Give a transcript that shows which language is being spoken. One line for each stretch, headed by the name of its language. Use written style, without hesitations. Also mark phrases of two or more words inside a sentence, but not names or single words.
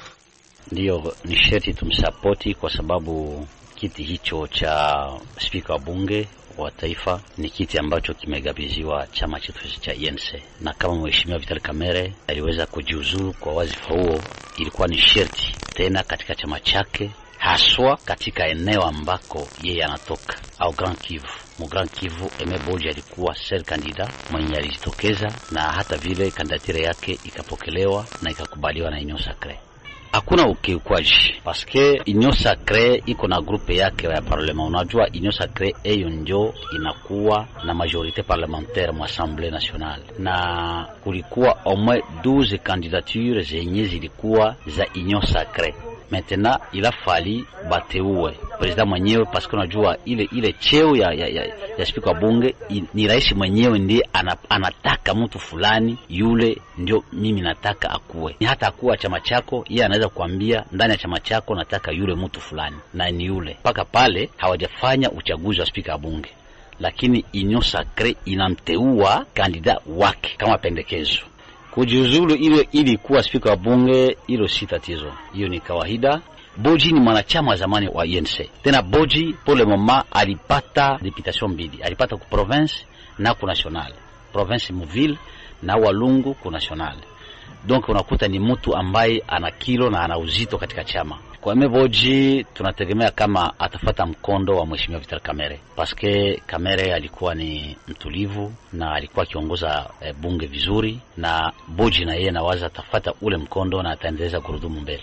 Swahili: Ndio ni sherti tumsapoti kwa sababu kiti hicho cha spika wa bunge wa taifa ni kiti ambacho kimegabiziwa chama chetu cha UNC, na kama mheshimiwa Vital Kamerhe aliweza kujiuzuru kwa wazifa huo, ilikuwa ni sherti tena katika chama chake, haswa katika eneo ambako yeye anatoka au Grand Kivu. Grand Kivu Emebonji alikuwa
French: seul candidat
Swahili: mwenye alijitokeza, na hata vile kandidatire yake ikapokelewa na ikakubaliwa na Union Sacrée. Hakuna ukiukwaji paske Union Sacrée iko na grupe yake ya parlement. Unajua Union Sacrée hiyo ndio inakuwa na
French: majorité parlementaire
Swahili: mu Assemblée nationale, na kulikuwa
French: au moins 12 candidatures
Swahili: zenye zilikuwa za Union Sacrée.
French: Maintenant il a fallu
Swahili: bateue president mwenyewe, paske unajua ile cheo ya spika wa bunge ni rais mwenyewe ndiye anataka mtu fulani, yule ndio mimi nataka akuwe. Ni hata akuwa chama chako, yeye anaweza kuambia ndani ya chama chako nataka yule mtu fulani, na ni yule. Paka pale hawajafanya uchaguzi wa spika wa bunge, lakini Union Sacrée inamteua kandida wake kama pendekezo. Kujiuzulu ili kuwa spika wa bunge hilo si tatizo, hiyo ni kawaida. Boji ni mwanachama wa zamani wa UNC. Tena Boji
French: pour le moment
Swahili: alipata députation mbili, alipata ku province na ku national. Province Muville na Walungu ku national. Donc unakuta ni mtu ambaye ana kilo na ana uzito katika chama. Kwa Emeboji tunategemea kama atafuata mkondo wa mheshimiwa Vital Kamerhe, paske Kamerhe alikuwa ni mtulivu na alikuwa kiongoza bunge vizuri, na Boji na yeye nawaza atafuata ule mkondo na ataendeleza gurudumu mbele.